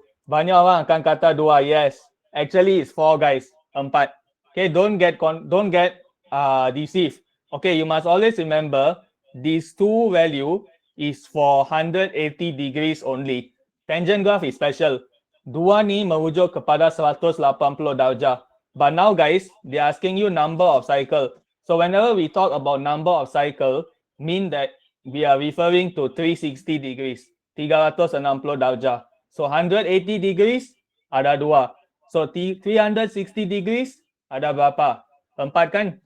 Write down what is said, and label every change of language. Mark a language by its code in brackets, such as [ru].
[ms] Banyak orang akan kata 2. [en] Yes. Actually, it's 4, guys. 4. Okay, don't get deceived. Okay, you must always remember these 2 value is for 180 degrees only. Tangent graph is special. [ms] 2 ni merujuk kepada 180 darjah. [en] But now, guys, they're asking you number of cycle. So whenever we talk about number of cycle, mean that we are referring to 360 degrees. [ms] 360 darjah. So 180 degrees ada 2. So 360 degrees ada berapa? 4 kan?